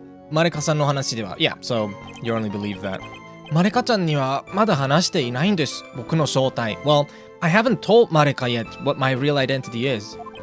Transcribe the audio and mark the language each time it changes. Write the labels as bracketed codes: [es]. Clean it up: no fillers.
[ja] Mareka-sanの話では [en] Yeah, so you only believe that. [ja] マレカちゃんにはまだ話していないんです。僕の正体. [en] Well, I haven't told Mareka yet what my real identity is.